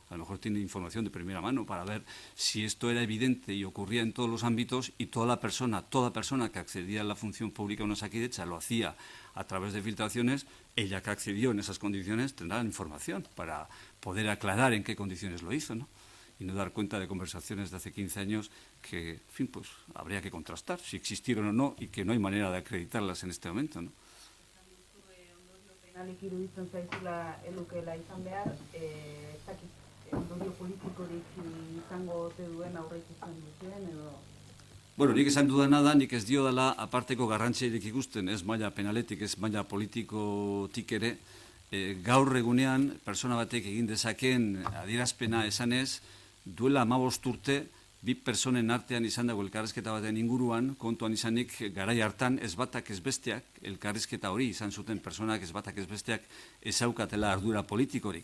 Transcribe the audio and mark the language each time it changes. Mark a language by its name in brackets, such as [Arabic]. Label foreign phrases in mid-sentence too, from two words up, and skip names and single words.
[Spanish] A lo mejor tiene información de primera mano para ver si esto era evidente y ocurría en todos los ámbitos y toda persona que accedía a la función pública de Osakidetza lo hacía a través de filtraciones, ella que accedió en esas condiciones tendrá información para poder aclarar en qué condiciones lo hizo, ¿no? Y no dar cuenta de conversaciones de hace 15 años que, en fin, pues habría que contrastar si existieron o no y que no hay manera de acreditarlas en este momento, ¿no? [Basque] Penalik iruditzen zaizula elukela izan behar, ez dakit ondorio politikorik izango ote duen aurreikusten duzuen edo... Bueno, nik esan dudana da, nik ez diodala aparteko garrantziarik ikusten, ez maila penaletik, ez maila politikotik ere, gaur egunean persona batek egin dezakeen adierazpena esanez, duela 15 urte, bi personen artean izan dago elkarrizketa baten inguruan, kontuan izanik garai hartan ez batak ez besteak, elkarrizketa hori izan zuten personak ez batak ez besteak ezaukatela ardura politikorik.